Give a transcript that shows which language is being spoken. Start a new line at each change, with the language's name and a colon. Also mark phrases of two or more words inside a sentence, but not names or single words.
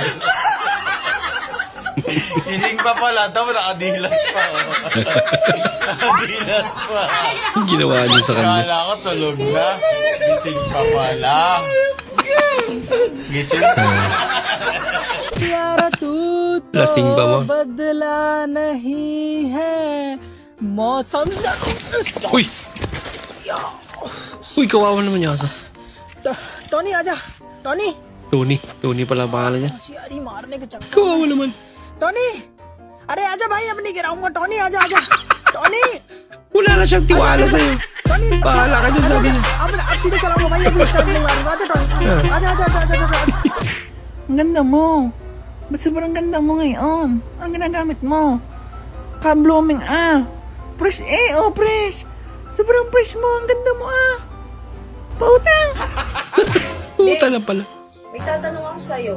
Filipino: Gising pa pala. Tapos nakadilat pa. Nakadilat pa. Ginawa niyo sa kanya. Kala ko tulog na. Gising pa pala. Gising pa. Lasing ba mo?
Hindi: बदला नहीं है मौसम से
Filipino: Uy! Uy, kawawa naman niya asa.
Hindi: टॉनी आजा टॉनी
Filipino: Tony. Tony pala ang pangalan niya.
Hindi: यारी मारने के चक्कर
Filipino: Kawawa naman.
Hindi: टॉनी अरे आजा भाई अब नहीं गिराऊंगा टॉनी आजा आजा टॉनी
Filipino: Wala na siyang tiwala sa'yo. टॉनी Bahala ka dyan, sabi niya.
Hindi: अब सीधे चलाऊंगा भाई अब स्टार्ट नहीं मारूंगा आजा टॉनी आजा आजा आजा आजा
Filipino: ang ganda mo. Ba't sobrang ganda mo ngayon? Anong ginagamit mo? Ka-blooming
English: Fresh fresh.
Filipino: Sobrang fresh mo. Ang ganda mo Pautang. Puta lang pala. May tatanong ako sa'yo.